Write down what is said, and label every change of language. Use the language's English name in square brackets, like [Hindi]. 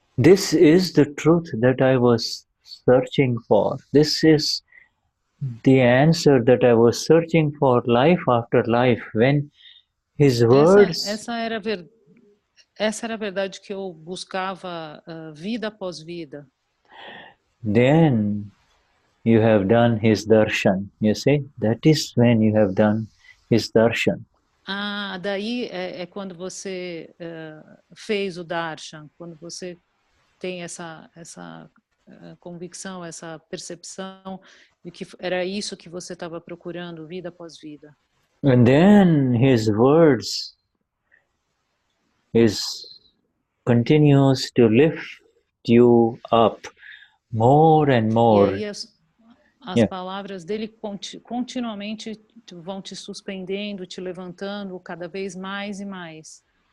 [English] This is the truth that I was searching for. This is the answer that I was searching for life after life. When his words... [Portuguese] Essa era a verdade que eu buscava vida após vida. [English] Then you have done his darshan. You see, that is when you have done his darshan. [Portuguese] Daí é quando você fez o darshan, quando você tem essa convicção, essa percepção de que era isso que você estava procurando vida após vida. [English] And then his words continues to lift you up more and more. [Portuguese] E aí as palavras dele continuamente vão te suspendendo, te levantando cada vez mais e mais.